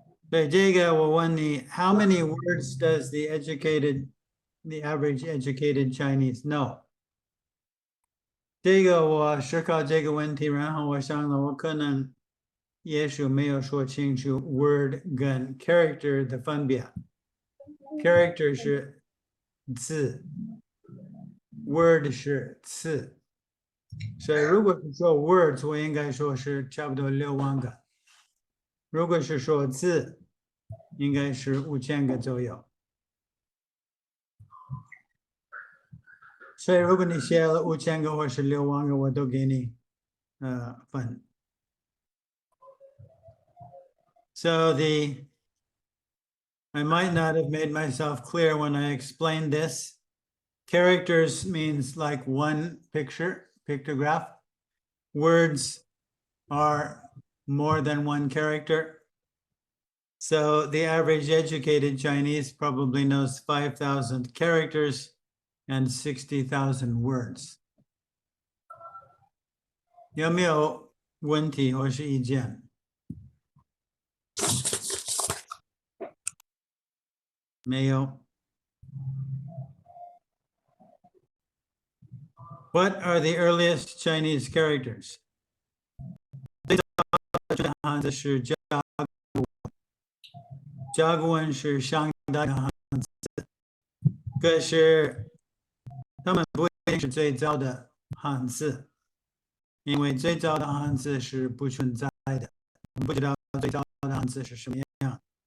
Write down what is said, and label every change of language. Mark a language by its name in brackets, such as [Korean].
[Chinese] 对这个，我问你 [English] ，How many words does the average educated Chinese know？ [Chinese] 这个我思考这个问题，然后我想了，我可能也许没有说清楚 word 跟 character 的分别。 character 是字 ，word 是词，所以如果是说 words，我应该说是差不多6万个；如果是说字，应该是5000个左右。所以如果你写了5000个或是6万个，我都给你分。 [English] So I might not have made myself clear when I explained this. Characters means like one pictograph. Words are more than one character. So the average educated Chinese probably knows 5,000 characters and 60,000 words. [Chinese] 有没有问题或是意见？没有。 [English] What are the earliest Chinese characters? [Chinese] 最早的汉字是甲骨文是商代的汉字，可是他们不一定是最早的汉字，因为最早的汉字是不存在的，我们不知道最早的汉字是什么样，